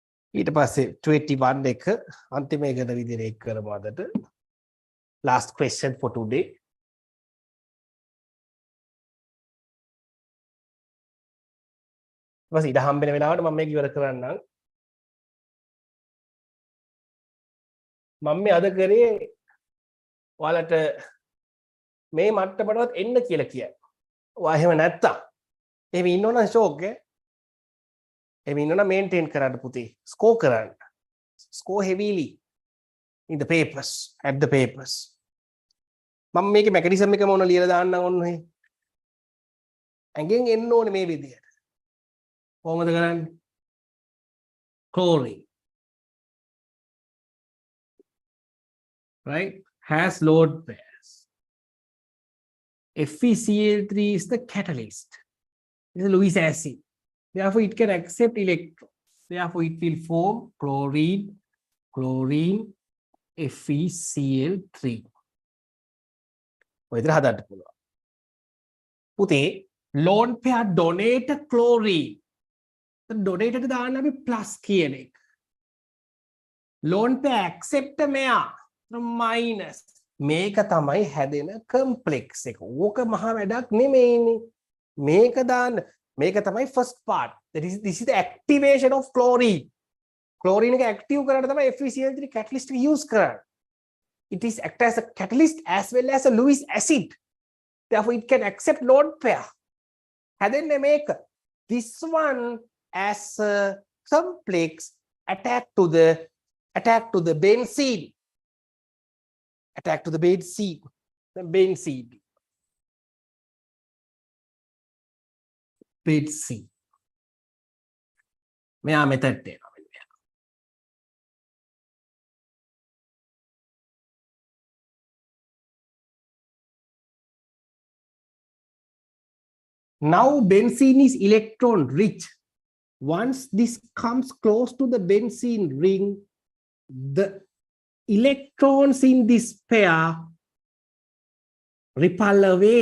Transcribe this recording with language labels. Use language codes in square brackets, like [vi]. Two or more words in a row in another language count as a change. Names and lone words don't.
[si] ඊට පස්සේ 21 එක අන්තිම එකට විදිහට එක් කරමු අදට. [en] Last question for today. [si] ඊට පස්සේ ඉඩ හම්බෙන වෙලාවට මම මේක ඉවර කරන්නම්. මම මේ අද කරේ ඔයාලට මේ මට්ටමටවත් එන්න කියලා කියයි. ඔයා එහෙම නැත්තම් එහෙම ඉන්නවනම් ෂෝක් ඈ. එහෙම ඉන්නවනම් මේන්ටේන් කරන්න පුතේ. ස්කෝර් කරන්න. [en] Score heavily in the papers, at the papers. [si] මම මේකේ මෙකනිසම් එක මොන ලියලා දාන්නම් ඔන්න ඔහේ. ඇඟෙන් එන්න ඕනේ මේ විදියට. කොහොමද කරන්නේ? [en] chlorine. Right? Has load pairs. FeCl3 is the catalyst. It's a Lewis acid. Therefore, it can accept electrons. Therefore, it will form chlorine, FeCl3. [si] ඔය විදිහට හදන්න පුළුවන්. [en] පුතේ lone pair donate chlorine. [si] donate එකට දාන්න අපි plus කියන එක. [en] lone pair accept මෙයා minus. [si] මේක තමයි හැදෙන complex එක. ඕක මහා වැඩක් නෙමෙයිනේ. මේක දාන්න. මේක තමයි [en] first part. This is the activation of chlorine. [si] Chlorine එක active කරන්න තමයි FeCl3 catalyst එක use කරන්නේ. [en] It is act as a catalyst as well as a Lewis acid. Therefore, it can accept lone pair. [si] හැදෙන්නේ මේක. [en] This one as a complex attack to the benzene. Attack to the benzene. The benzene. Benzene. [si] මෙයා මෙතනට එනවා. [en] Now benzene is electron rich. Once this comes close to the benzene ring, the electrons in this pair repel away.